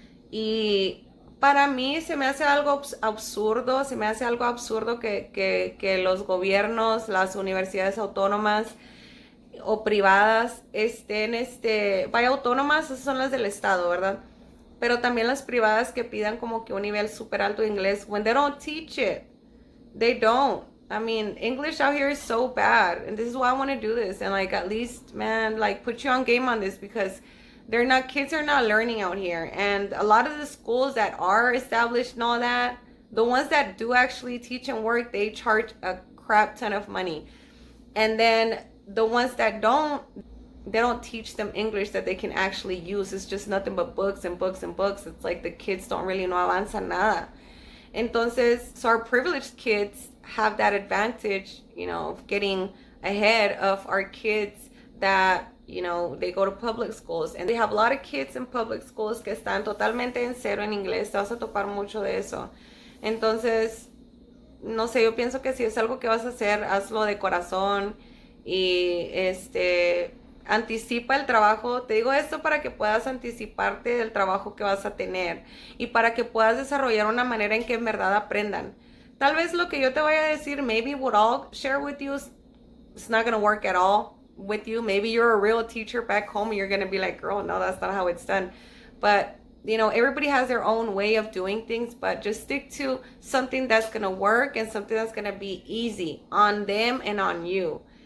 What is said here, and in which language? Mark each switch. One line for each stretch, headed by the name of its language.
Spanish: Y para mí se me hace algo absurdo, que los gobiernos, las universidades autónomas o privadas vaya, autónomas, esas son las del estado, ¿verdad? Pero también las privadas que pidan como que un nivel súper alto de inglés,
English: when they don't teach it, they don't. I mean, English out here is so bad, and this is why I want to do this, and like, at least, man, like, put you on game on this, because kids are not learning out here. And a lot of the schools that are established and all that, the ones that do actually teach and work, they charge a crap ton of money. And then the ones that don't, they don't teach them English that they can actually use. It's just nothing but books and books and books. It's like the kids don't really know
Spanish: avanza nada. Entonces,
English: so our privileged kids have that advantage, you know, of getting ahead of our kids that, you know, they go to public schools. And they have a lot of kids in public schools
Spanish: que están totalmente en cero en inglés. Te vas a topar mucho de eso. Entonces, no sé, yo pienso que si es algo que vas a hacer, hazlo de corazón y anticipa el trabajo. Te digo esto para que puedas anticiparte del trabajo que vas a tener y para que puedas desarrollar una manera en que en verdad aprendan. Tal vez lo que yo te vaya a decir,
English: maybe what I'll share with you is not going to work at all with you. Maybe you're a real teacher back home and you're going to be like, girl, no, that's not how it's done. But, you know, everybody has their own way of doing things, but just stick to something that's going to work and something that's going to be easy on them and on you.